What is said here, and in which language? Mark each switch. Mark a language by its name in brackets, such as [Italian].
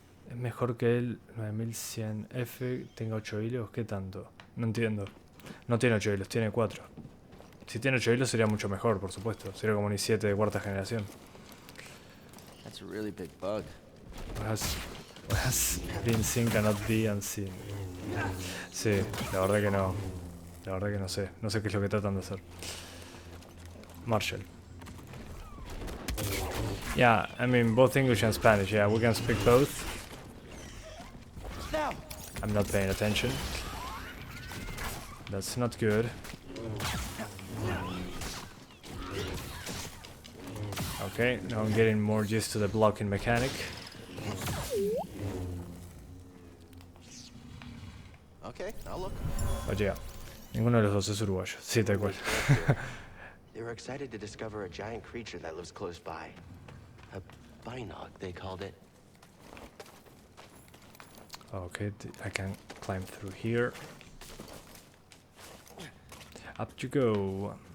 [Spanish] Es mejor que el 9100F tenga 8 hilos. ¿Qué tanto? No entiendo. No tiene 8 hilos, tiene 4. Si tiene 8 hilos sería mucho mejor, por supuesto. Sería como un i7 de cuarta generación. [English] That's a really big bug. What has been seen cannot be unseen. [Spanish] Sí, la verdad que no. La verdad que no sé. No sé qué es lo que tratan de hacer. [English] Marshall. Yeah, I mean both English and Spanish. Yeah, we can speak both. I'm not paying attention. That's not good. Okay, now I'm getting more used to the blocking mechanic. Okay, I'll look. But yeah, [Spanish] ninguno de los dos es uruguayo. Sí, tal cual. [English] They were excited to discover a giant creature that lives close by. A binog, they called it. Okay, I can climb through here. Up you go.